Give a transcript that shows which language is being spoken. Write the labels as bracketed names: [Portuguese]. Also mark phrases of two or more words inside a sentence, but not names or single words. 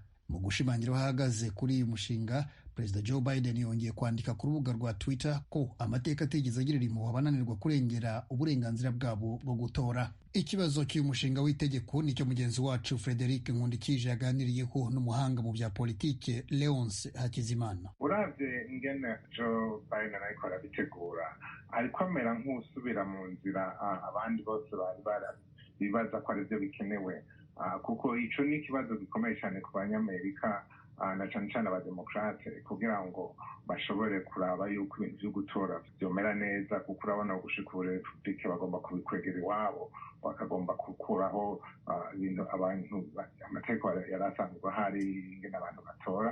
[Kinyarwanda] Mu gushimangira aho ahagaze kuri uyu mushinga, Perezida Joe Biden yongeye kwandika ku rubuga rwa Twitter ko amateka atigeze agirira impuhwe abananirwa kurengera uburenganzira bwabo bwo gutora. Ikibazo cy'uyu mushinga w'itegeko nicyo mugenzi wacu Frederic Nkundikije yaganiriyeho n'umuhanga mu bya politike Leonce Hakizimana. [Rundi] Uravye ingene Joe Biden ariko arabitegura, ariko amera nk'usubira mu nzira abandi bose bari bibaza ko arivyo bikenewe, kuko ico ni ikibazo gikomeye cyane ku banyamerika na cyane cyane abademokrate, kugira ngo bashobore kuraba yuko ibintu vyo gutora vyomera neza, kuko urabona gushika ubu republike bagomba kubikwegera iwabo, bakagomba gukuraho ibintu abantu amategeko yari asanzwe ahari ingene abantu batora.